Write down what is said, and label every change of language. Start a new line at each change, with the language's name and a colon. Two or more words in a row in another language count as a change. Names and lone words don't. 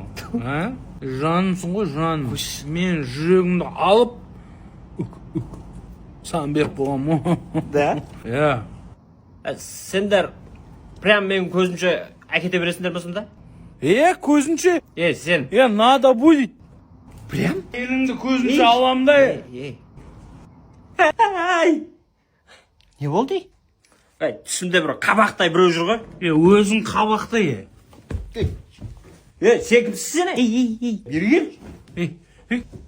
Kazakh: Жанымсың ғой, жаным. Мен жүрегімді алып саған беріп болғам ғой. Да? Иә. Сендер прям менің көзімше әкете бересіңдер болсын да? Көзінше? Сен.
Russian: Надо будет. Прям?
Kazakh: Еліңді көзінше алам да. Не болды? Түсімде бір қабақтай біреу жүр ғой. Өзің қабақтай. Сен кімсіз сен? Бері кел.